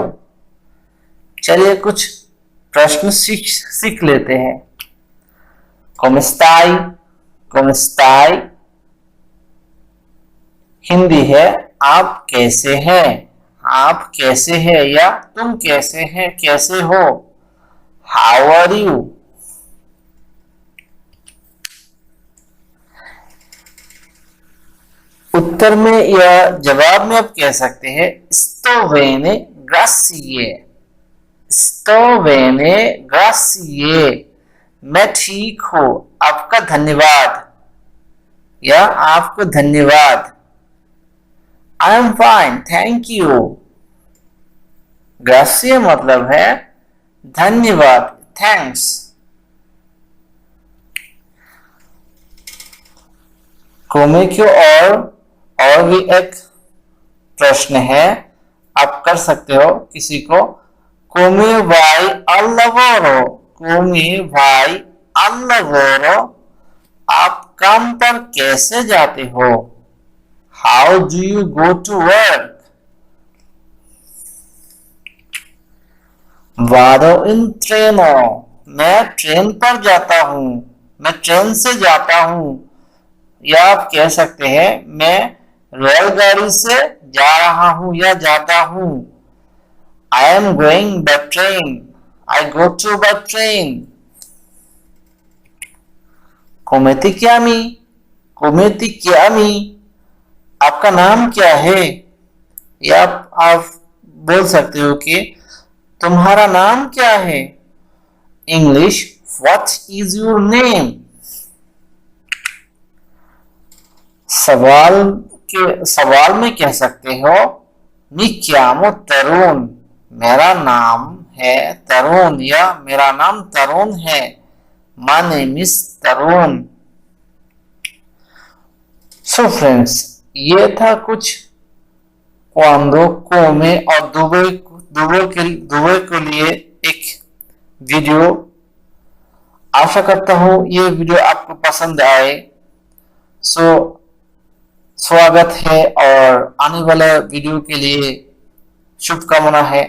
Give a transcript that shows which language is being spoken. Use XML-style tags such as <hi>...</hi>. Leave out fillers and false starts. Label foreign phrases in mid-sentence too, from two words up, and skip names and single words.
<hi>चलिए कुछ प्रश्न सीख लेते हैं।</hi> <it>Come stai</it> <hi>हिंदी है आप कैसे हैं। आप कैसे हैं या तुम कैसे हैं, कैसे हो।</hi> <en>How are you?</en> <hi>उत्तर में या जवाब में आप कह सकते हैं</hi> <it>sto bene grazie। sto bene grazie</it> <hi>मैं ठीक हूं, आपका धन्यवाद या आपको धन्यवाद।</hi> <en>I am fine, thank you।</en> <hi>ग्रासिए मतलब है धन्यवाद, थैंक्स। कोमे की और भी एक प्रश्न है, आप कर सकते हो किसी को।</hi> <it>Come vai al lavoro. Come vai al lavoro</it> <hi>आप काम पर कैसे जाते हो।</hi> <en>How do you go to work?</en> <it>Vado in treno</it> <hi>मैं ट्रेन पर जाता हूँ, मैं ट्रेन से जाता हूँ। या आप कह सकते हैं मैं रेलगाड़ी से जा रहा हूँ या जाता हूँ।</hi> <en>I am going by train। I go to by train।</en> <it>Come ti chiami? Come ti chiami?</it> <hi>आपका नाम क्या है। या आप बोल सकते हो कि तुम्हारा नाम क्या है।</hi> <en>इंग्लिश What is your name?</en> <hi>सवाल में कह सकते हो</hi> <it>mi chiamo</it> <hi>तरुण। मेरा नाम है तरुण या मेरा नाम तरुण है।</hi> <en>My name is तरुण। So friends,</en> <hi>ये था कुछ क्वांडो, कोमे और दुबे के लिए एक वीडियो। आशा करता हूँ ये वीडियो आपको पसंद आए। स्वागत है और आने वाले वीडियो के लिए शुभकामना है।</hi>